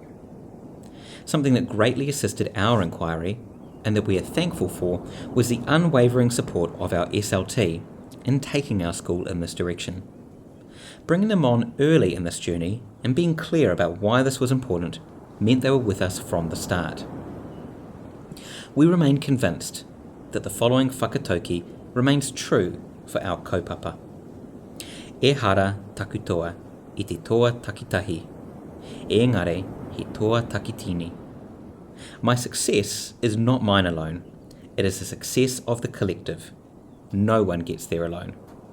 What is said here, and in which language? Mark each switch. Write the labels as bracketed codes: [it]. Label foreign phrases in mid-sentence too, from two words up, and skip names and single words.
[en] Something that greatly assisted our inquiry and that we are thankful for was the unwavering support of our SLT in taking our school in this direction. Bringing them on early in this journey and being clear about why this was important meant they were with us from the start. We remain convinced that the following whakatauki remains true for our kaupapa. [mi] E hara taku toa i te toa takitahi, engare he toa takitini. [en] My success is not mine alone. It is the success of the collective. No one gets there alone.